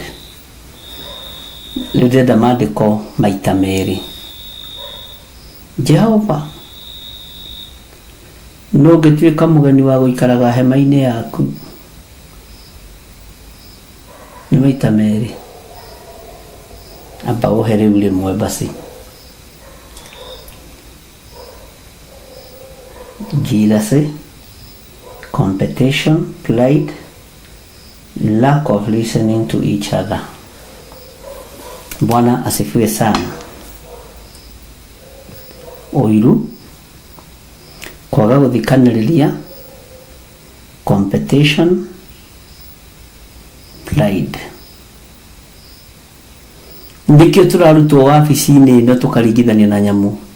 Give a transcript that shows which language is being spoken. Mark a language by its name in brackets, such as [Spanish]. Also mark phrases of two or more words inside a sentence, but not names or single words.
[Kikuyu] Rĩu ndĩrenda maandĩko maita merĩ. Jehova, no ũngĩtuĩka mũgeni wa gũikaraga hema-inĩ yaku, nĩ maita merĩ. Amba ũhe rĩu rĩmwe basi. [English] Jealousy, competition, pride, lack of listening to each other. [Swahili] Bwana asifiwe sana. [Kikuyu] Ũiru, kwaga gũthikanĩrĩria, [English] competition, pride. [Kikuyu] Ndikĩo tũrarutwo wabici-inĩ ĩno tũkaringithania na nyamũ.